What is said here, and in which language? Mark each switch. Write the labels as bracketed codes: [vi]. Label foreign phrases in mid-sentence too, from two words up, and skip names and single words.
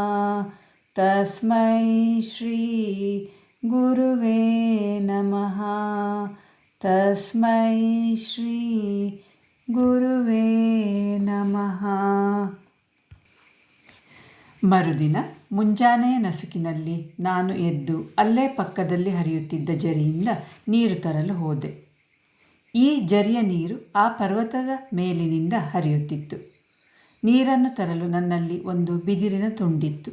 [sa] ತಸ್ಮೈ ಶ್ರೀ ಗುರುವೇ ನಮಃ. ತಸ್ಮೈ ಶ್ರೀ ಗುರುವೇ ನಮಃ. [kn] ಮರುದಿನ ಮುಂಜಾನೆಯ ನಸುಕಿನಲ್ಲಿ ನಾನು ಎದ್ದು ಅಲ್ಲೇ ಪಕ್ಕದಲ್ಲಿ ಹರಿಯುತ್ತಿದ್ದ ಜರಿಯಿಂದ ನೀರು ತರಲು ಹೋದೆ. ಈ ಜರಿಯ ನೀರು ಆ ಪರ್ವತದ ಮೇಲಿನಿಂದ ಹರಿಯುತ್ತಿತ್ತು. ನೀರನ್ನು ತರಲು ನನ್ನಲ್ಲಿ ಒಂದು ಬಿದಿರಿನ ತುಂಡಿತ್ತು.